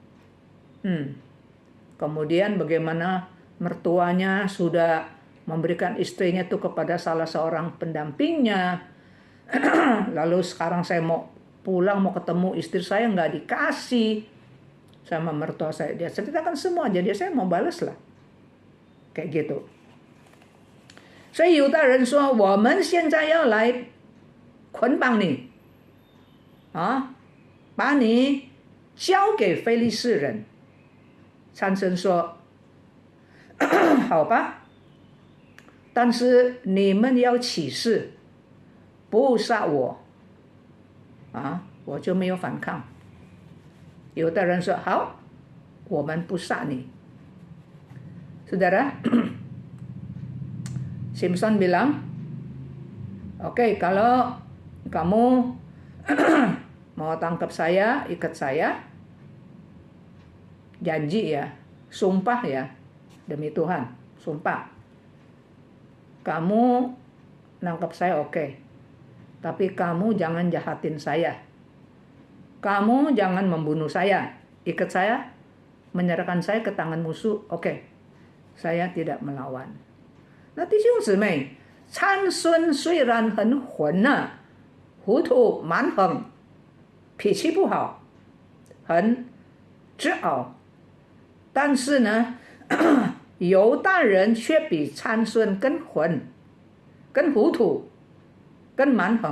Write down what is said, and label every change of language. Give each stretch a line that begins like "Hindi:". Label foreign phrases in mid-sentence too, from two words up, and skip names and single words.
Indonesian: Kemudian bagaimana mertuanya sudah memberikan istrinya itu kepada salah seorang pendampingnya. Lalu sekarang saya mau pulang, mau ketemu istri saya, nggak dikasih sama mertua saya. Dia ceritakan semua, jadi saya mau balas lah. Kayak gitu.
Chinese: 所以犹大人说，我们现在要来捆绑你，把你交给非利士人。参孙说，好吧，但是你们要起誓，不杀我，我就没有反抗。犹大人说，好，我们不杀你。
Indonesian: Saudara, Simson bilang, oke, kalau kamu mau tangkap saya, ikat saya, janji ya, sumpah ya, demi Tuhan, sumpah. Kamu nangkap saya oke, tapi kamu jangan jahatin saya. Kamu jangan membunuh saya, ikat saya, menyerahkan saya ke tangan musuh, oke, saya tidak melawan.
Chinese: 那弟兄姊妹，参孙虽然很混糊涂蛮横，脾气不好，很自傲，但是呢，犹大人却比参孙更混、更糊涂、更蛮横。